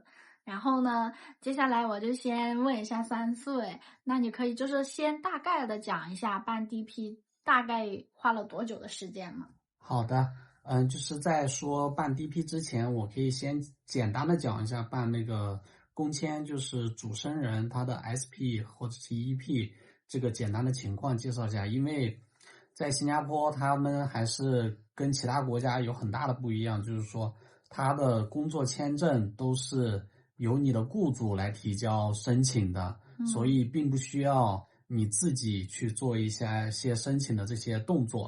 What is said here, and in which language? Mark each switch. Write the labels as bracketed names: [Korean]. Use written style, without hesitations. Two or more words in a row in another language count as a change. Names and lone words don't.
[Chinese] 然後呢，接下來我就先問一下3歲，那你可以就是先大概的講一下辦 DP 大概花了多久的時間嗎？好的。就是在說辦 DP 之前，我可以先簡單的講一下辦那個工簽，就是主申人他的 SP 或者是 EP 這個簡單的情況介紹一下。因為在新加坡，他們還是跟其他國家有很大的不一樣，就是說他的工作簽證都是由你的雇主來提交申請的，所以並不需要你自己去做一些申請的這些动作。